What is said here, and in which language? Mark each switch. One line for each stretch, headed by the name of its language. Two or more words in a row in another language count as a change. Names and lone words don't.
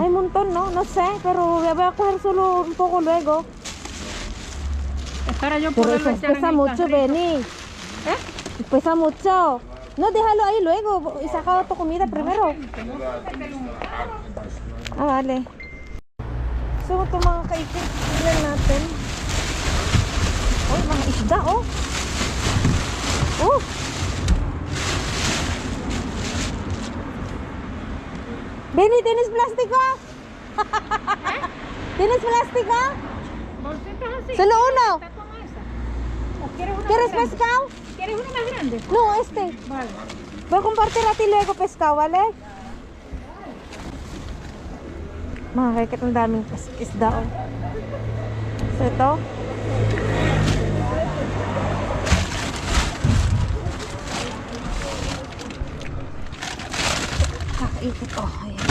Spanish: Hay un montón, ¿no? No sé, pero voy a coger solo un poco luego. Espera yo Pero poderlo eso echar en pesa el mucho, carrito. Benny. ¿Eh? Pesa mucho. No, déjalo ahí luego y saca tu comida primero. Ah, vale.
Filipino: So, ito mga kaikit. Tignan natin. Oh, mga isda, oh. Oh. Benny,
Spanish: ¿tienes plástico? ¿Tienes plástico? ¿Bolsitas así? Solo uno. ¿Está con esa? ¿O quieres uno ¿Quieres más grande? pescado? ¿Quieres uno más grande? No, este. Vale. Voy a compartir a ti luego pescado, ¿vale?
Filipino: Mga kaikit, ang daming isda, oh. So, ito. Kakaikot, oh. Ayan.